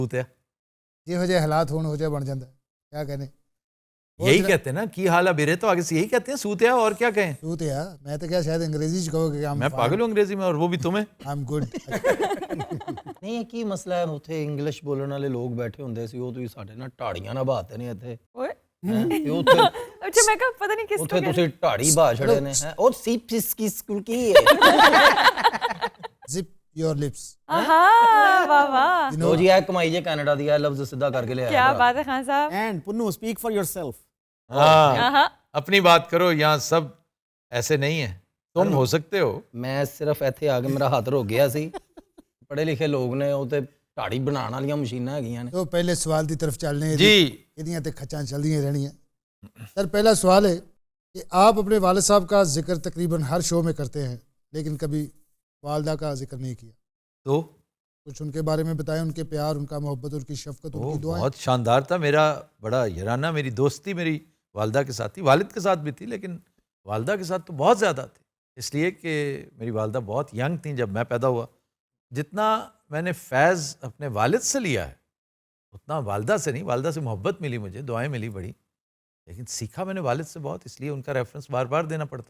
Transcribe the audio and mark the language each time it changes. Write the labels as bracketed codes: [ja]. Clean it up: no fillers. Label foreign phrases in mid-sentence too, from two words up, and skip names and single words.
[ur] ہوتے [pa] ਜਿਹੋ ਜਿਹੇ ਹਾਲਾਤ ਹੋਣ ਹੋ ਜਾ ਬਣ ਜਾਂਦਾ [ur] کیا کہنے یہی کہتے ہیں نا کی حال ابیرے تو آگے سے یہی کہتے ہیں سوتیا اور کیا کہیں سوت یا میں تو کیا شاید انگریزی ਚ کہو کہ میں پاگل ہوں انگریزی میں اور وہ بھی تمہیں [en] I'm good [pa] ਨਹੀਂ ਇਹ ਕੀ ਮਸਲਾ ਹੈ ਉੱਥੇ ਇੰਗਲਿਸ਼ ਬੋਲਣ ਵਾਲੇ ਲੋਕ ਬੈਠੇ ਹੁੰਦੇ ਸੀ ਉਹ ਤੁਸੀਂ ਸਾਡੇ ਨਾਲ ਢਾੜੀਆਂ ਨਾ ਬਾਤੇ ਨੇ ਇੱਥੇ ਓਏ ਤੇ ਉੱਥੇ ਅੱਛਾ ਮੈਂ ਕਿਹਾ ਪਤਾ ਨਹੀਂ ਕਿਸ ਉੱਥੇ ਤੁਸੀਂ ਢਾੜੀ ਬਾ ਛੜੇ ਨੇ ਹੈ ਉਹ ਸੀਪਸ ਕੀ ਸਕੂਲ ਕੀ ਹੈ [en] zip your lips ਆਹਾ ਵਾਹ ਵਾਹ [pa] ਲੋ ਜੀ ਇਹ ਕਮਾਈ ਜੇ ਕੈਨੇਡਾ ਦੀ ਇਹ ਲਫ਼ਜ਼ ਸਿੱਧਾ ਕਰਕੇ ਲਿਆ [ur] کیا بات ہے خان صاحب [en] And Punnu, speak for yourself. ہاں آہا [ur] اپنی بات کرو یہاں سب ایسے نہیں ہیں تم ہو سکتے ہو [pa] ਮੈਂ ਸਿਰਫ ਇੱਥੇ ਆ ਕੇ ਮੇਰਾ ਹੱਥ ਰੁਕ ਗਿਆ ਸੀ ਪੜ੍ਹੇ ਲਿਖੇ ਲੋਕ ਨੇ ਉਹ ਤੇ ਢਾੜੀ ਬਣਾਉਣ ਵਾਲੀਆਂ ਮਸ਼ੀਨਾਂ ਹੈਗੀਆਂ ਨੇ [ur] تو پہلے سوال کی طرف چلنے جی [pa] ਇਹਦੀਆਂ ਤੇ ਖੱਚਾਂ ਚੱਲਦੀਆਂ ਰਹਿਣੀਆਂ [ur] سر پہلا سوال ہے کہ آپ اپنے والد صاحب کا ذکر تقریباً ہر شو میں کرتے ہیں لیکن کبھی والدہ کا ذکر نہیں کیا تو کچھ ان کے بارے میں بتائیں ان کے پیار ان کا محبت ان کی شفقت ان وہ کی دعائیں بہت شاندار تھا میرا بڑا یارانہ میری دوستی میری والدہ کے ساتھ تھی والد کے ساتھ بھی تھی لیکن والدہ کے ساتھ تو بہت زیادہ تھی اس لیے کہ میری والدہ بہت ینگ تھیں جب میں پیدا ہوا جتنا میں نے فیض اپنے والد سے لیا ہے اتنا والدہ سے نہیں والدہ سے محبت ملی مجھے دعائیں ملی بڑی لیکن سیکھا میں نے والد سے بہت اس لیے ان کا ریفرنس بار بار دینا پڑتا ہے